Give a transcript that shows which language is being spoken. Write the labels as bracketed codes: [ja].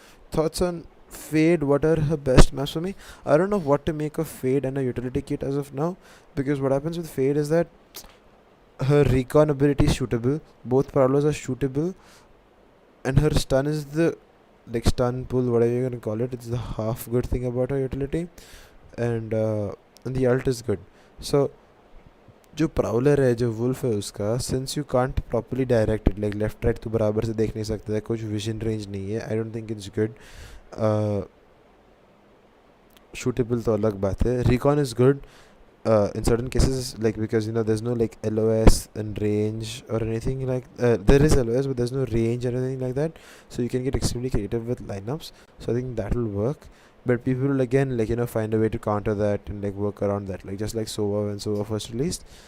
[en] Thoughts on Fade? What are her best maps for me? I don't know what to make of Fade and a utility kit as of now, because what happens with Fade is that her recon ability is shootable, both Paolos are shootable, and her stun is the like stun pull, whatever you're gonna call it. It's the half good thing about her utility, and the ult is good. [hi] So जो Prowler है जो wolf है उसका, [en] since you can't properly directed like left right [hi] तो बराबर से देख नहीं सकता है, कुछ विजन रेंज नहीं है. [en] I don't think it's good. [hi] Suitable तो अलग बात है. [en] Recon is good in certain cases, like because you know there's no like LOS and range or anything like there is LOS but there's no range or anything like that, so you can get extremely creative with lineups. So I think that will work, but people will again like you know find a way to counter that and like work around that, like just like Sova when Sova first released.